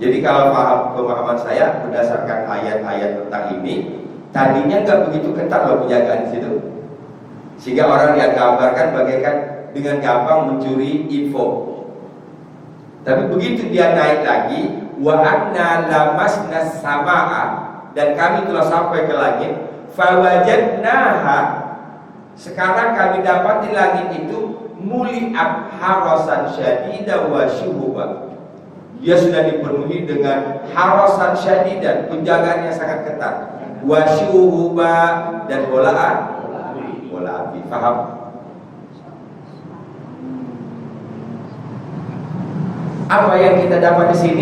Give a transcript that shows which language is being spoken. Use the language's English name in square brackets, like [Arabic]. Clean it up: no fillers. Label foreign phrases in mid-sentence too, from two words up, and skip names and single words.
[Indonesian] Jadi kalau pemahaman saya berdasarkan ayat-ayat tentang ini, tadinya nggak begitu ketat loh penjagaan di situ, sehingga orang yang gambarkan bagaikan dengan gampang mencuri info. Tapi begitu dia naik lagi, [Arabic] وأنا لمسنا السماء, [Indonesian] dan kami telah sampai ke langit, fawajadnaha, sekarang kami dapat di langit itu [Arabic] ملئت حرسا شديدا وشهبا. [Indonesian] Dia sudah dipenuhi dengan [Arabic] حرسا شديدا, [Indonesian] penjagaan yang sangat ketat, [Arabic] وشهبا, [Indonesian] dan bola api. Paham? Apa yang kita dapat di sini?